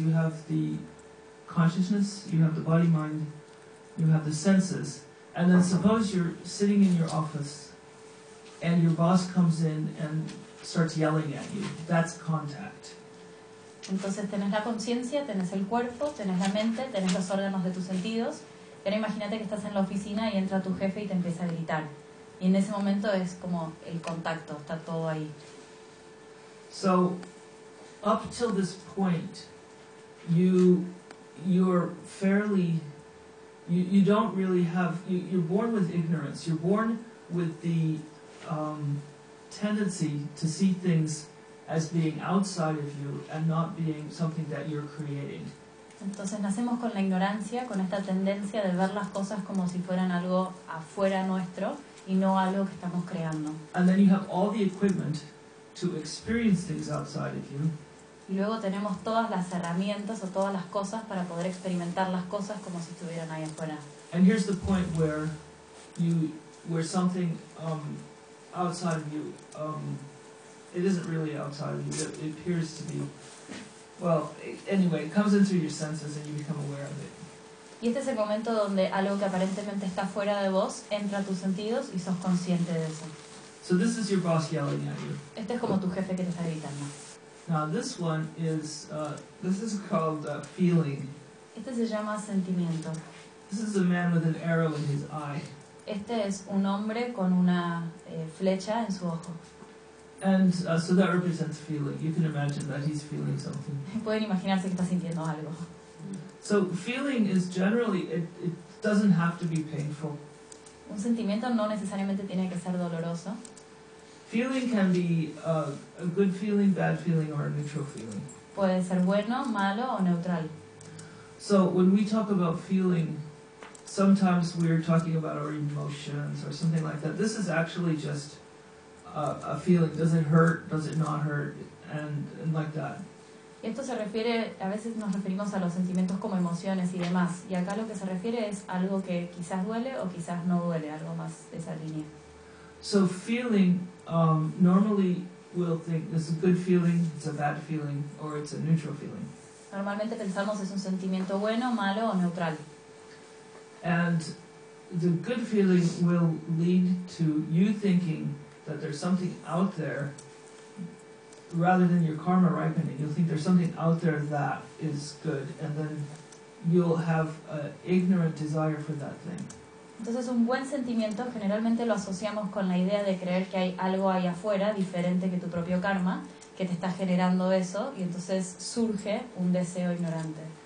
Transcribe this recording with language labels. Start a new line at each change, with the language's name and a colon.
English: You have the consciousness, you have the body mind, you have the senses. And then suppose you're sitting in your office and your boss comes in and starts yelling at you. That's contact.
Spanish: Entonces tenés la conciencia, tenés el cuerpo, tenés la mente, tenés los órganos de tus sentidos. Pero imagínate que estás en la oficina y entra tu jefe y te empieza a gritar. Y en ese momento es como el contacto, está todo ahí.
English: So, up till this point, you're fairly, you don't really have, you're born with ignorance. You're born with the tendency to see things as being outside of you and not being something that you're creating.
Spanish: Entonces nacemos con la ignorancia, con esta tendencia de ver las cosas como si fueran algo afuera nuestro y no algo que estamos creando.
English: And then you have all the equipment to experience things outside of you.
Spanish: Y luego tenemos todas las herramientas o todas las cosas para poder experimentar las cosas como si estuvieran ahí afuera.
English: And here's the point where you where something outside of you, it isn't really outside of you, but it appears to be, well, anyway, it comes into your senses and you become aware of it.
Spanish: Y este es el momento donde algo que aparentemente está fuera de vos entra a tus sentidos y sos consciente de eso.
English: So this is your boss yelling at you.
Spanish: Este es como tu jefe que te está gritando.
English: Now this one is this is called feeling.
Spanish: Este se llama sentimiento.
English: This is a man with an arrow in his eye.
Spanish: Este es un hombre con una flecha en su ojo.
English: And so that represents feeling. You can imagine that he's feeling something.
Spanish: Pueden imaginarse que está sintiendo algo.
English: So feeling is generally it doesn't have to be painful.
Spanish: Un sentimiento no necesariamente tiene que ser doloroso.
English: Feeling can be a good feeling, bad feeling, or a neutral feeling.
Spanish: Puede ser bueno, malo o neutral.
English: So when we talk about feeling, sometimes we're talking about our emotions or something like that. This is actually just a feeling. Does it hurt? Does it not hurt? And like that.
Spanish: Y esto se refiere, a veces nos referimos a los sentimientos como emociones y demás. Y acá lo que se refiere es algo que quizás duele o quizás no duele, algo más de esa línea.
English: So feeling, normally we'll think it's a good feeling, it's a bad feeling, or it's a neutral feeling.
Spanish: Normalmente pensamos es un sentimiento bueno, malo o neutral.
English: And the good feeling will lead to you thinking that there's something out there rather than your karma ripening, you'll think there's something out there that is good, and then you'll have an ignorant desire for that thing.
Spanish: Entonces, un buen sentimiento generalmente lo asociamos con la idea de creer que hay algo ahí afuera diferente que tu propio karma que te está generando eso, y entonces surge un deseo ignorante.